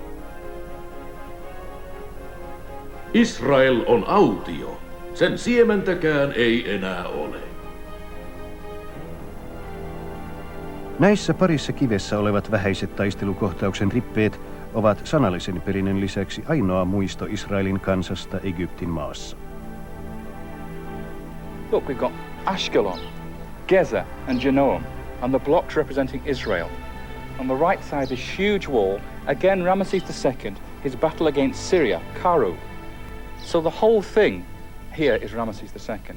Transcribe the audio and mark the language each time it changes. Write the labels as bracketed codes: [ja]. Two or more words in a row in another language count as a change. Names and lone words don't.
[fi] Israel on autio. Sen siementäkään ei enää ole. Näissä parissa kivessä olevat vähäiset taistelukohtauksen rippeet ovat sanallisen perinnön lisäksi ainoa muisto Israelin kansasta Egyptin maassa. [en] Look, we've got Ashkelon, Gezer and Genoam, and the blocks representing Israel. On the right side, this huge wall, again Ramesses II, his battle against Syria, Karu. So the whole thing here is Ramesses II.